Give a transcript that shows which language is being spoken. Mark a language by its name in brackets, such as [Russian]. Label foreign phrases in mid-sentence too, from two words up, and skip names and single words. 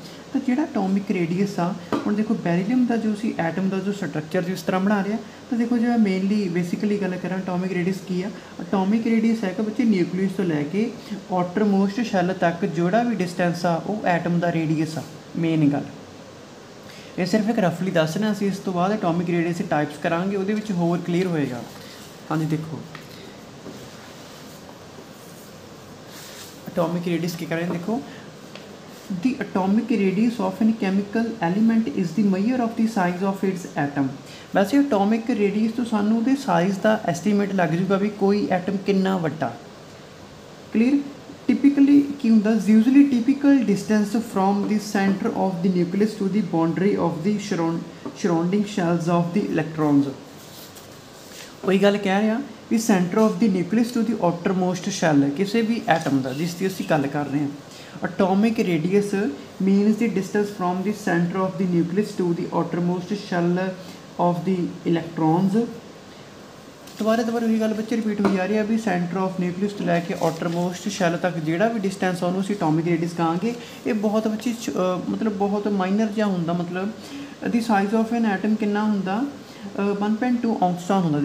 [Punjabi] ਤਾਂ ਜਿਹੜਾ [English] atomic radius [Punjabi] ਆ, ਹੁਣ ਦੇਖੋ ਬੈਰੀਲੀਅਮ ਦਾ ਜੋ ਅਸੀਂ ਐਟਮ ਦਾ ਜੋ ਸਟਰਕਚਰ ਜਿਸ ਤਰ੍ਹਾਂ ਬਣਾ ਰਿਹਾ, ਤਾਂ ਦੇਖੋ ਜੇ [English] mainly basically [Punjabi] ਗੱਲ ਕਰਾਂ [English] atomic radius [Punjabi] ਕੀ ਆ, [English] atomic radius [Punjabi] ਹੈ ਕਿ ਬੱਚੇ ਨਿਊਕਲੀਅਸ ਤੋਂ ਲੈ ਕੇ [English] outermost shell [Punjabi] ਤੱਕ ਜਿਹੜਾ ਵੀ ਡਿਸਟੈਂਸ ਆ ਉਹ ਐਟਮ ਦਾ ਰੇਡੀਅਸ ਆ। ਮੇਨ ਗੱਲ ਇਹ ਸਿਰਫ ਇੱਕ ਰਫਲੀ ਦੱਸਣਾ, ਅਸੀਂ ਇਸ ਤੋਂ ਬਾਅਦ [English] atomic radius [Punjabi] ਦੇ ਟਾਈਪਸ ਕਰਾਂਗੇ, ਉਹਦੇ ਵਿੱਚ ਹੋਰ ਕਲੀਅਰ ਹੋਏਗਾ। ਹਾਂਜੀ ਦੇਖੋ [English] atomic radius [Punjabi] ਕੀ ਕਰਾਂਗੇ, ਦੇਖੋ [English] the atomic radius of any chemical element is the measure of the size of its atom। [Punjabi] ਵੈਸੇ [English] atomic radius [Punjabi] ਤੋਂ ਸਾਨੂੰ ਉਹਦੇ ਸਾਈਜ਼ ਦਾ ਐਸਟੀਮੇਟ ਲੱਗ ਜੂਗਾ ਵੀ ਕੋਈ ਐਟਮ ਕਿੰਨਾ ਵੱਡਾ। [English] clear typically [Punjabi] ਕੀ ਹੁੰਦਾ, [English] usually typical distance from the center of the nucleus to the boundary of the surrounding shells of the electrons. [Punjabi] ਉਹੀ ਗੱਲ ਕਹਿ ਰਿਹਾ ਵੀ [English] center of the nucleus to the outermost shell [Punjabi] ਕਿਸੇ ਵੀ ਐਟਮ ਦਾ ਜਿਸ ਦੀ ਅਸੀਂ ਗੱਲ ਕਰ ਰਹੇ ਹਾਂ। [English] Atomic radius means the distance from the center of the nucleus to the outermost shell of the electrons। [Punjabi] ਦੁਬਾਰਾ ਉਹੀ ਗੱਲ ਬੱਚੇ ਰਿਪੀਟ ਹੋਈ ਜਾ ਰਹੀ ਹੈ ਵੀ [English] center of nucleus [Punjabi] ਤੋਂ ਲੈ ਕੇ [English] outermost shell [Punjabi] ਤੱਕ ਜਿਹੜਾ ਵੀ ਡਿਸਟੈਂਸ ਉਹਨੂੰ ਅਸੀਂ [English] atomic radius [Punjabi] ਕਹਾਂਗੇ। ਇਹ ਬਹੁਤ ਬੱਚੇ ਮਤਲਬ ਬਹੁਤ ਮਾਈਨਰ ਜਿਹਾ ਹੁੰਦਾ, ਮਤਲਬ [English] the size of an atom [Punjabi] ਕਿੰਨਾ ਹੁੰਦਾ 1.2 ਆਉਂਸਟਾਨ ਹੁੰਦਾ।